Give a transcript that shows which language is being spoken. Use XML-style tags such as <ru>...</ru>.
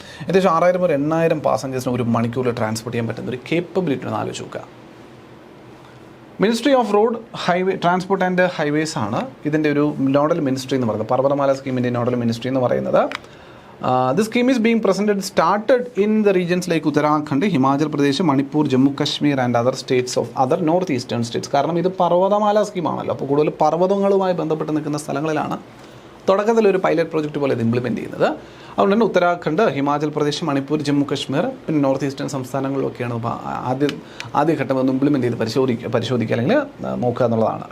<ml>ഏകദേശം 6,000 മുതൽ 8,000 പാസഞ്ചേഴ്സിന് ഒരു മണിക്കൂറിൽ ട്രാൻസ്പോർട്ട് ചെയ്യാൻ പറ്റുന്ന ഒരു കേപ്പബിലിറ്റി ഒന്ന് ആലോചിച്ച് നോക്കുക. Ministry off road highway transport and highways ആണ് ഇതിൻ്റെ ഒരു നോഡൽ മിനിസ്ട്രി എന്ന് പറയുന്നത്. പർവ്വതമാല സ്കീമിൻ്റെ നോഡൽ മിനിസ്ട്രി എന്ന് പറയുന്നത്.</ml> <en>This scheme is being started in the regions like Uttarakhand, Himachal Pradesh, Manipur, Jammu Kashmir and other states of other northeastern states.</en> <ml>കാരണം ഇത് പർവ്വതമാല സ്കീമാണല്ലോ, അപ്പോൾ കൂടുതൽ പർവ്വതങ്ങളുമായി ബന്ധപ്പെട്ട് നിൽക്കുന്ന സ്ഥലങ്ങളിലാണ് തുടക്കത്തിൽ ഒരു പൈലറ്റ് പ്രോജക്റ്റ് പോലെ ഇത് ഇംപ്ലിമെൻറ്റ് ചെയ്യുന്നത്. അതുകൊണ്ട് തന്നെ ഉത്തരാഖണ്ഡ്, ഹിമാചൽ പ്രദേശ്, മണിപ്പൂർ, ജമ്മു കശ്മീർ, പിന്നെ നോർത്ത് ഈസ്റ്റേൺ സംസ്ഥാനങ്ങളിലൊക്കെയാണ് ആദ്യഘട്ടം ഒന്ന് ഇംപ്ലിമെൻറ്റ് ചെയ്ത് പരിശോധിക്കുക അല്ലെങ്കിൽ നോക്കുക എന്നുള്ളതാണ്.</ml>